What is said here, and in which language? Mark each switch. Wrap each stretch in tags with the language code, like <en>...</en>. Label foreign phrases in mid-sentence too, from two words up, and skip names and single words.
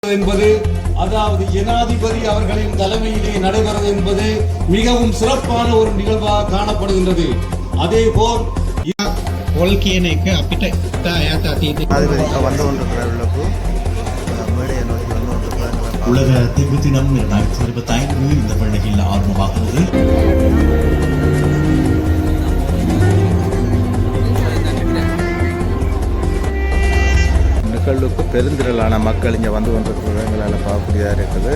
<ta>என்பது அதாவது ஜனாதிபதி அவர்களின் தலைமையிலே நடைபெறுவது என்பது மிகவும் சிறப்பான ஒரு நிகழ்வாக காணப்படுகின்றது. அதே போல்</ta> <si>පොල් කියන එක අපිට ඉතා ඈත අතීතයේ</si> <ta>உலக தெங்கு தினம் 2025 இந்த பண்டிகையில் ஆரம்பமாகிறது. நிகழ்வுக்கு பெருந்திரளான மக்கள் இங்கே வந்து கொண்டிருக்கிறது எங்களால் பார்க்கக்கூடியதாக இருக்குது.</ta>